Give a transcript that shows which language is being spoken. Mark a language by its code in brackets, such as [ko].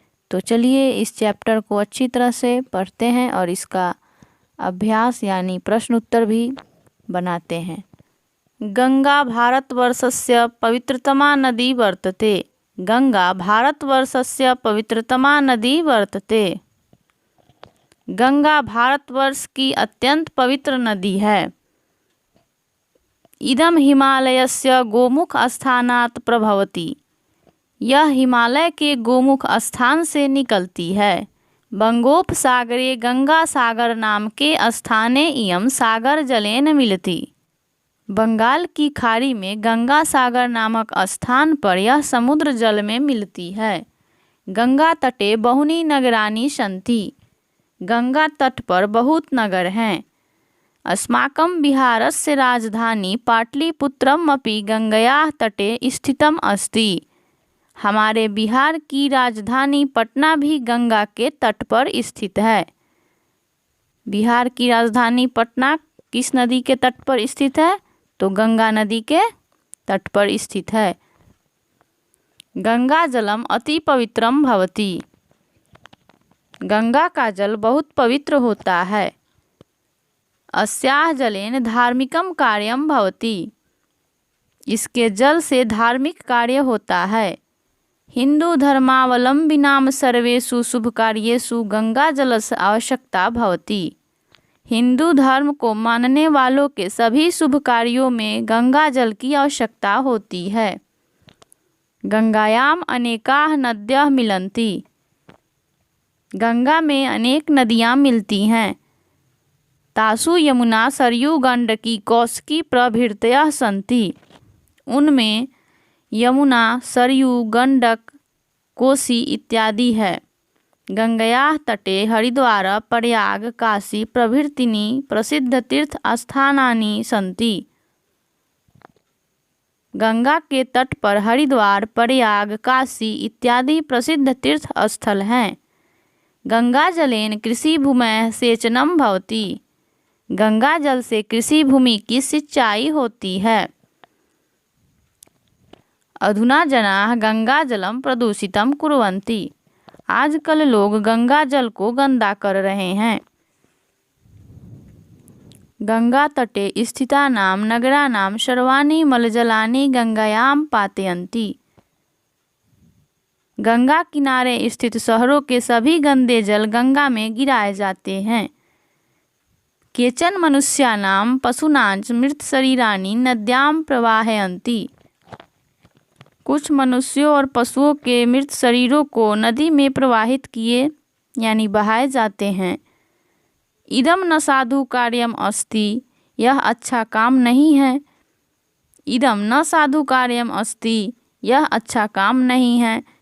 [hi] तो चलिए इस चैप्टर को अच्छी तरह से पढ़ते हैं और इसका अभ्यास यानी प्रश्न उत्तर भी बनाते हैं। [sa] गंगा भारतवर्षस्य पवित्रतमा नदी वर्तते। गंगा भारतवर्षस्य पवित्रतमा नदी वर्तते। [hi] गंगा भारतवर्ष की अत्यंत पवित्र नदी है। [sa] इदम हिमालयस्य गोमुख स्थानात् प्रभवति। [hi] यह हिमालय के गोमुख स्थान से निकलती है। [sa] बंगोपसागरे गंगा सागर नाम के स्थाने इयं सागर जलेन मिलति। [hi] बंगाल की खाड़ी में गंगा सागर नामक स्थान पर यह समुद्र जल में मिलती है। [sa] गंगा तटे बहुनी नगराणि सन्ति। [hi] गंगा तट पर बहुत नगर हैं। [sa] अस्माकं बिहारस्य राजधानी पाटलिपुत्रम अपि गंगयाः तटे स्थितम अस्ति। [hi] हमारे बिहार की राजधानी पटना भी गंगा के तट पर स्थित है। बिहार की राजधानी पटना किस नदी के तट पर स्थित है? तो गंगा नदी के तट पर स्थित है। [sa] गंगा जलम अति पवित्रम भवति। [hi] गंगा का जल बहुत पवित्र होता है। [sa] अस्याः जलेन धार्मिकम कार्यम भवति। [hi] इसके जल से धार्मिक कार्य होता है। [sa] हिंदू धर्मावलंबिनां सर्वेषु शुभ कार्येषु गंगा जलस्य आवश्यकता भवति। [hi] हिंदू धर्म को मानने वालों के सभी शुभ कार्यों में गंगा जल की आवश्यकता होती है। [sa] गंगायाम अनेकाः नद्यः मिलन्ति। [hi] गंगा में अनेक नदियाँ मिलती हैं। [sa] तासु यमुना सरयू गंडकी कौशिकी प्रभृतयः सन्ति। [hi] उनमें यमुना सरयू गंडक कोसी इत्यादि है। [sa] गंगयाः तटे हरिद्वार प्रयाग काशी प्रभृतीनि प्रसिद्ध तीर्थ स्थानानि सन्ति। [hi] गंगा के तट पर हरिद्वार प्रयाग काशी इत्यादि प्रसिद्ध तीर्थ स्थल हैं। [sa] गंगा जलेन कृषि भूमयः सेचनम भवति। [hi] गंगा जल से कृषि भूमि की सिंचाई होती है। [sa] अधुना जनाः गंगा जलम प्रदूषितम कुर्वन्ति। [hi] आजकल लोग गंगा जल को गंदा कर रहे हैं। [sa] गंगा तटे स्थितानां नगराणां सर्वाणि मलजलानि गंगायां पातयन्ति। [hi] गंगा किनारे स्थित शहरों के सभी गंदे जल गंगा में गिराए जाते हैं। [sa] केचन मनुष्याणां पशूनां मृत शरीराणि नद्यां प्रवाहयन्ति। [hi] कुछ मनुष्यों और पशुओं के मृत शरीरों को नदी में प्रवाहित किए यानी बहाए जाते हैं। [sa] इदम न साधु कार्यम अस्ति। [hi] यह अच्छा काम नहीं है। [sa] इदम न साधु कार्यम अस्ति। [hi] यह अच्छा काम नहीं है।